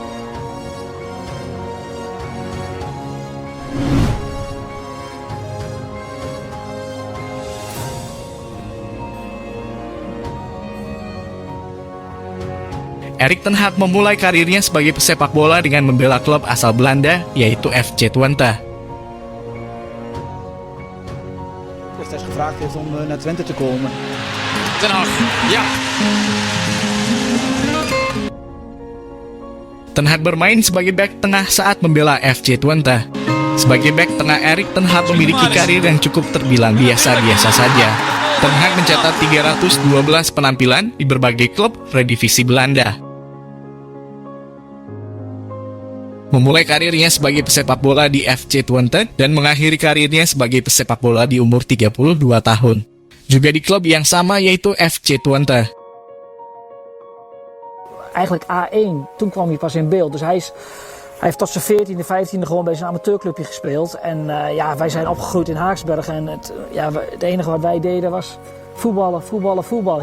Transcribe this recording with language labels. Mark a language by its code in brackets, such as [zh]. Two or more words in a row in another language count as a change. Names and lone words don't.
[id] Erik ten Hag memulai karirnya sebagai pesepak bola dengan membela klub asal Belanda, yaitu FC Twente. [nl] Destijds gevraagd heeft om naar Twente te komen. Ten Hag, ja. [id] Ten Hag bermain sebagai bek tengah saat membela FC Twente. Sebagai bek tengah, Erik ten Hag memiliki karir yang cukup terbilang biasa-biasa saja. Ten Hag mencatat 312 penampilan di berbagai klub redivisi Belanda. Memulai karirnya sebagai pesepak bola di FC Twente dan mengakhiri karirnya sebagai pesepak bola di umur 32 tahun. Juga di klub yang sama, yaitu FC Twente. [nl] Eigenlijk A1, toen kwam hij pas in beeld. Dus hij heeft tot zijn 14e, 15e gewoon bij zijn amateurclubje gespeeld. En wij zijn opgegroeid in Haaksberg. En het enige wat wij deden was voetballen, voetballen, voetballen.